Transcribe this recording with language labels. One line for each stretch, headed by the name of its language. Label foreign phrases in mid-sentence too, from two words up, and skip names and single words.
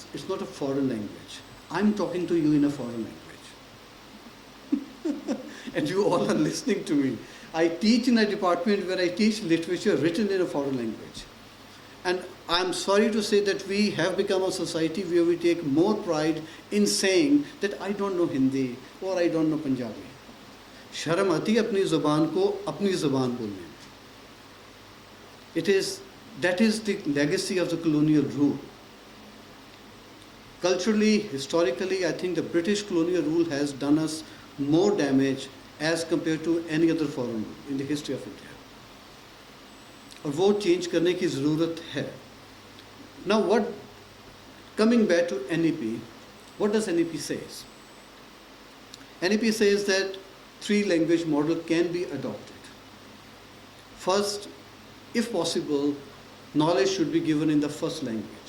English: It's not a foreign language. I'm talking to you in a foreign language. And you all are listening to me. I teach in a department where I teach literature written in a foreign language. And I'm sorry to say that we have become a society where we take more pride in saying that I don't know Hindi or I don't know Punjabi.
Hindi: शर्म आती अपनी ज़ुबान को अपनी ज़ुबान बोलने.
English: That is the legacy of the colonial rule. Culturally, historically, I think the British colonial rule has done us more damage as compared to any other foreign rule in the history of India.
Hindi: और वो चेंज करने की ज़रूरत है.
English: Now, coming back to NEP, what does NEP says? NEP says that 3-language model can be adopted. First, if possible, knowledge should be given in the first language.